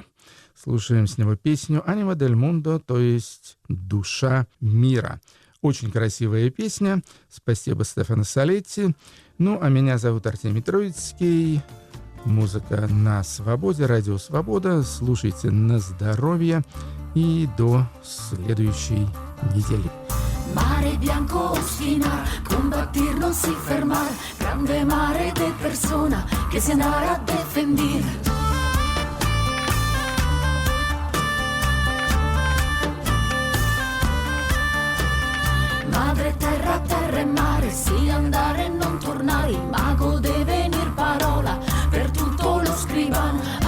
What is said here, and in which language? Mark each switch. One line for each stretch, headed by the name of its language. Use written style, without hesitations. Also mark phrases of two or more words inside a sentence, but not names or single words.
Russian: Слушаем с него песню «Anima del Mundo», то есть «Душа мира». Очень красивая песня. Спасибо Стефано Салетти. Ну, а меня зовут Артемий Троицкий. Музыка на свободе, радио «Свобода». Слушайте на здоровье. И до следующей недели.
Italian: Mare bianco ostina, combattir non si fermar, grande mare de persona che si andrà a defendir. Madre terra, terra e mare, sì andare e non tornare, il mago deve venir parola, per tutto lo scrivano.